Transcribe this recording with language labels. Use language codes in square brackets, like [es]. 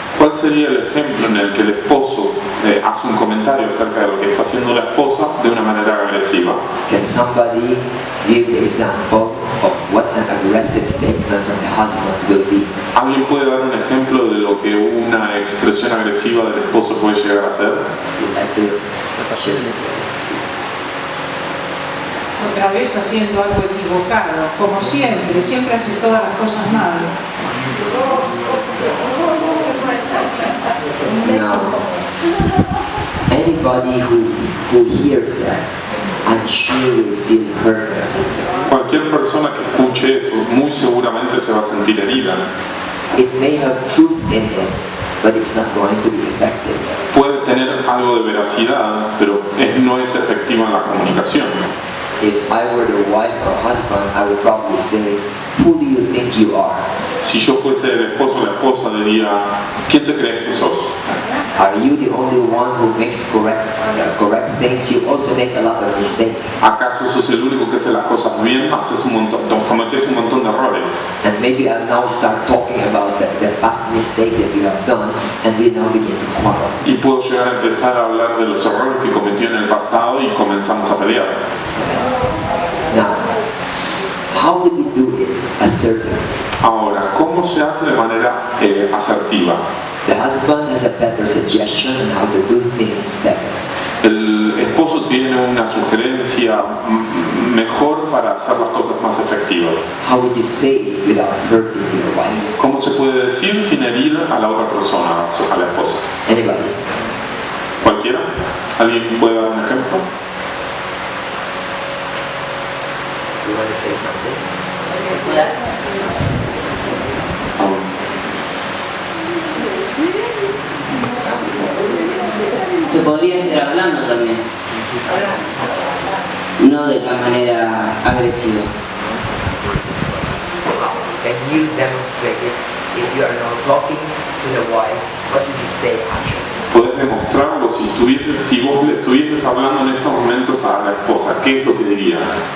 [es] ¿Cuál sería el ejemplo en el que el esposo hace un comentario acerca de lo que está haciendo la esposa de una manera agresiva? [en] Can somebody give the example of what an aggressive statement from the husband will be? [es] ¿Alguien puede dar un ejemplo de lo que una expresión agresiva del esposo puede llegar a ser? [en] Would like to share? [es] otra vez haciendo algo equivocado, como siempre hace todas las cosas mal. [en] Now, anybody who hears that, I'm sure will feel hurt. [es] Cualquier persona que escuche eso muy seguramente se va a sentir herida. [en] It may have truth in it, but it's not going to be effective. [es] Puede tener algo de veracidad, pero no es efectiva en la comunicación. [en] If I were the wife or husband, I would probably say, who do you think you are? [es] Si yo fuese el esposo o la esposa, diría, ¿quién te crees que sos? [en] Are you the only one who makes correct things? You also make a lot of mistakes. [es] ¿Acaso sos el único que hace las cosas bien? Cometés un montón de errores. [en] And maybe I'll now start talking about the past mistake that you have done, and we now begin to quarrel. [es] Y puedo llegar a empezar a hablar de los errores que cometió en el pasado y comenzamos a pelear. [en] Now, how would we do it assertively? [es] Ahora, ¿cómo se hace de manera asertiva? [en] The husband has a better suggestion on how to do things better. [es] El esposo tiene una sugerencia mejor para hacer las cosas más efectivas. [en] How would you say it without hurting your wife? [es] ¿Cómo se puede decir sin herir a la otra persona, a la esposa? [en] Anybody? [es] ¿Cualquiera? ¿Alguien puede dar un ejemplo? [en] You want to say something? [es] Se podría seguir hablando también, no de la manera agresiva. [en] Can you demonstrate it? if you are now talking to the wife, what did you say actually? [es] Puedes demostrarlo si vos le estuvieses hablando en estos momentos a la esposa, ¿qué es lo que dirías?